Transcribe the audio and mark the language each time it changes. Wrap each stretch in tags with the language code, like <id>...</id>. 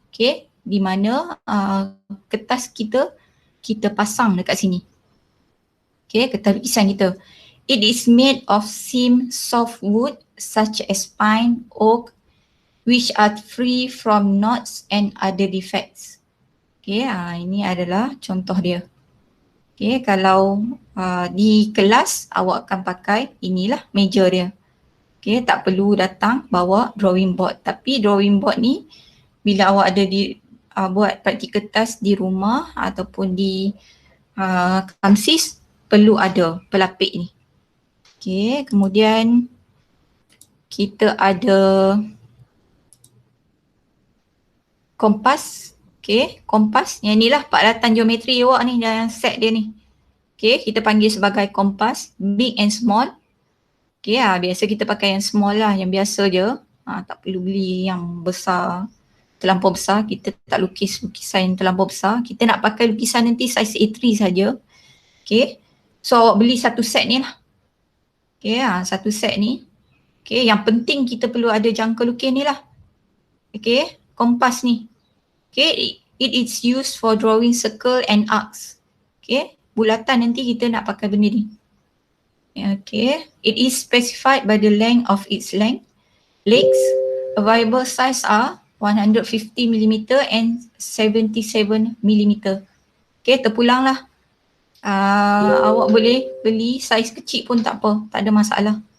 <ms>Okay, di mana kertas kita pasang dekat sini.</ms> <en>Okay,</en> <ms>kertas lukisan kita.</ms> <en>It is made of seam soft wood such as pine, oak, which are free from knots and other defects.</en> <ms>Okay, ini adalah contoh dia. Okay, kalau di kelas awak akan pakai inilah meja dia. Okay, tak perlu datang bawa drawing board. Tapi drawing board ni bila awak ada buat praktik kertas di rumah ataupun di kamsis, perlu ada pelapik ni. Okay, kemudian kita ada kompas. Okay, kompas. Yang inilah paklatan geometri awak ni, yang set dia ni. Okay, kita panggil sebagai kompas,</ms> <en>big and small.</en> <ms>Okay, biasa kita pakai yang small lah, yang biasa je. Tak perlu beli yang besar, terlampau besar. Kita tak lukis lukisan yang terlampau besar. Kita nak pakai lukisan nanti saiz A3 saja. Okay, so awak beli satu set ni lah. Okay, satu set ni. Okay, yang penting kita perlu ada jangka lukis ni lah. Okay, kompas ni.</ms> <en>Okay, it is used for drawing circle and arcs.</en> <ms>Okay, bulatan nanti kita nak pakai benda ni.</ms> <en>Okay, it is specified by the length of its legs. Available size are 150mm and 77mm.</en> <ms>Okay, terpulang lah. Awak boleh beli saiz kecil pun tak apa, tak ada masalah.</ms>